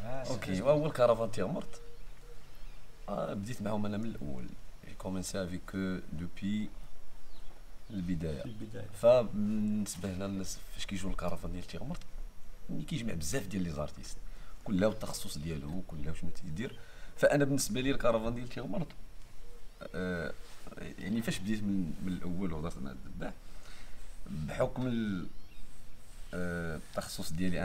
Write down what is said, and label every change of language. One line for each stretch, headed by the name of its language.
Arabic: Ok, وأول كرفان تيغمرت بديت معهم أنا من الأول.
French: J'ai commencé avec eux depuis
Arabic: البداية. فبالنسبة لنا الناس فاش كيجيو الكرفان ديال تيغمرت كيجمع بزاف ديال لي زارتيست، كلها والتخصص ديالو، كلها شنو تيدير. فأنا بالنسبة لي الكرفان ديال تيغمرت يعني فاش بديت من الأول وهضرت مع الدباع بحكم التخصص ديالي.